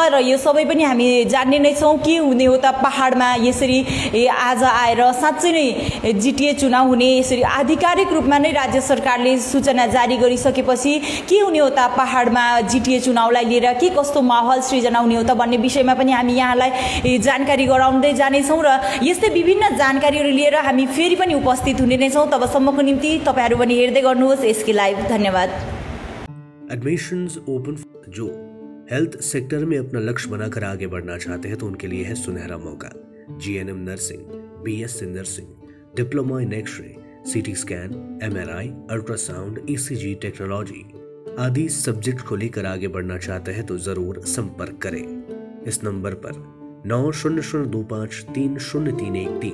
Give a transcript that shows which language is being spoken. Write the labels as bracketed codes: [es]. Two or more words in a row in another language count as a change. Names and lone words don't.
[ne] र यो सबै पनि हामी जान्ने नै छौँ के हुने हो त पहाडमा यसरी आज आएर साँच्चै नै जिटिए चुनाव हुने यसरी आधिकारिक रूपमा नै राज्य सरकारले सूचना जारी गरिसकेपछि के हुने हो त पहाडमा जिटिए चुनावलाई लिएर के कस्तो माहौल सृजना हुने हो त भन्ने विषयमा पनि हामी यहाँलाई जानकारी गराउँदै जानेछौँ। र यस्तै विभिन्न जानकारीहरू लिएर हामी फेरि पनि उपस्थित हुने नै छौँ। तबसम्मको निम्ति तपाईहरू पनि हेर्दै गर्नुहोस् एसके लाइभ। धन्यवाद। [en] admissions open. [hi] जो हेल्थ सेक्टर में अपना लक्ष्य बनाकर आगे बढ़ना चाहते हैं तो उनके लिए है सुनहरा मौका। [en] GNM nursing, BSc nursing, diploma in X-ray, CT scan, MRI, ultrasound, ECG technology [hi] आदि सब्जेक्ट को लेकर आगे बढ़ना चाहते हैं तो जरूर संपर्क करें इस नंबर पर 9002530313।